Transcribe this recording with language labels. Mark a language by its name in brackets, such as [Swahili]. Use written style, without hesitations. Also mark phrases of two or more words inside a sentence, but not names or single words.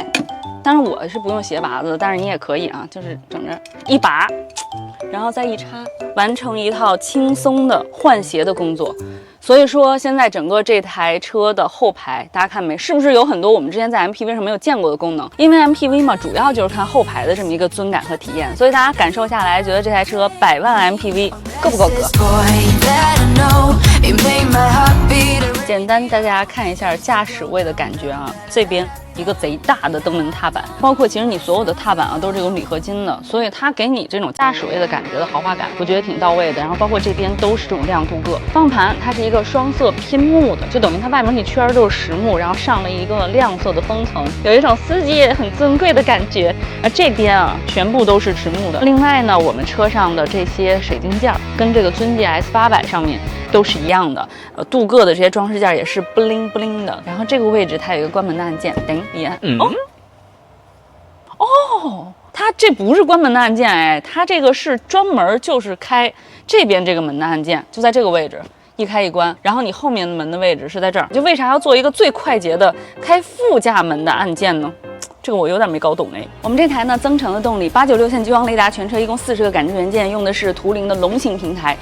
[Chinese] 当然我是不用鞋拔子，但是你也可以啊，就是整着一拔，然后再一插，完成一套轻鬆的換鞋的工作。所以說，現在整個這台車的後排，大家看沒，是不是有很多我們之前在 MPV 上沒有見過的功能？因為 MPV 嘛，主要就是看後排的這麼一個尊感和體驗，所以大家感受下來，覺得這台車100萬 MPV 夠不夠格？簡單大家看一下駕駛位的感覺啊，這邊一個賊大的燈門踏板，包括其實你所有的踏板啊都是這種鋁合金的，所以它給你這種駕駛位的感覺的豪華感，我覺得挺到位的。然後包括這邊都是這種亮鍍鉻，方向盤它是一個雙色拼木的，就等於它外面那圈都是實木，然後上了一個亮色的封层，有一種司機也很尊貴的感覺。而這邊啊全部都是實木的。另外呢，我們車上的這些水晶件跟這個尊界 S800上面都是一樣的，鍍鉻的這些裝飾件也是不灵不灵的。然後這個位置它有一個關門的按鍵，叮一按，它這不是關門的按鍵，哎，它這個是專門就是開這邊這個門的按鍵，就在這個位置，一開一關。然後你後面的門的位置是在這兒，就為啥要做一個最快捷的開副駕門的按鍵呢？這個我有點沒搞懂哎。我們這台呢增程的動力，896線激光雷達，全車一共40個感知元件，用的是图灵的龙行平台。